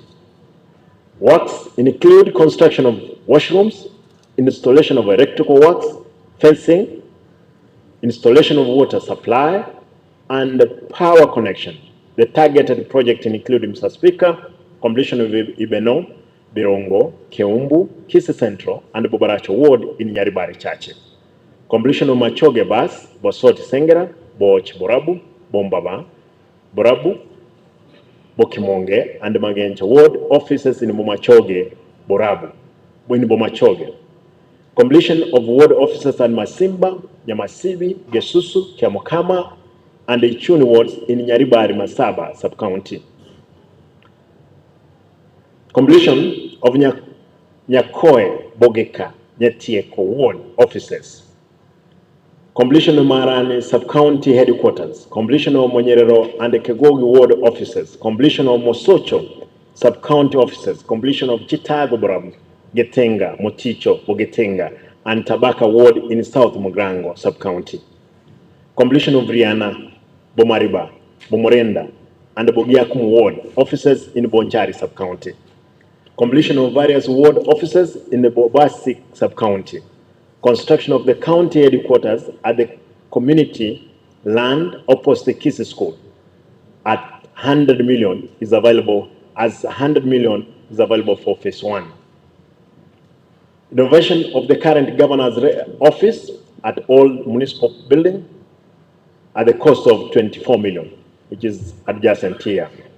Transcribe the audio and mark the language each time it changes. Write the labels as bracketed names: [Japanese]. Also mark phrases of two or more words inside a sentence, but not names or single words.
[English] Works include construction of washrooms, installation of electrical works, fencing, installation of water supply, and power connection. The targeted project include, Mr. Speaker, completion of Ibeno, Birongo, Keumbu, Kisii Central, and Bobaracho Ward in Nyaribari Chache. Completion of Machoge Bus, Bosoti Sengera, Boch Borabu, Bombaba, Borabu, Bokimonge, and Magencha Ward offices in Bomachoge, Borabu, in Bomachoge. Completion of ward offices at Masimba, Nyamasibi, Gesusu, Kiamokama, and the Ichuni wards in Nyaribari Masaba sub-county. Completion of Nyakoe, Bogeka, Nyatieko ward offices. Completion of Marani sub-county headquarters. Completion of Monyerero and the Kegogi ward offices. Completion of Mosocho sub-county offices. Completion of Chitago Borabu, Getenga, Moticho, Bogetenga, and Tabaka ward in South Mugrango sub-county. Completion of Riana, Bomariba, Bomorenda, and the Bogiakum ward offices in Bonchari sub-county. Completion of various ward offices in the Bobasi sub-county. Construction of the county headquarters at the community land opposite the Kisii school at 100 million is available, as 100 million is available for phase 1. Renovation of the current governor's office at all municipal building at the cost of 24 million, which is adjacent here.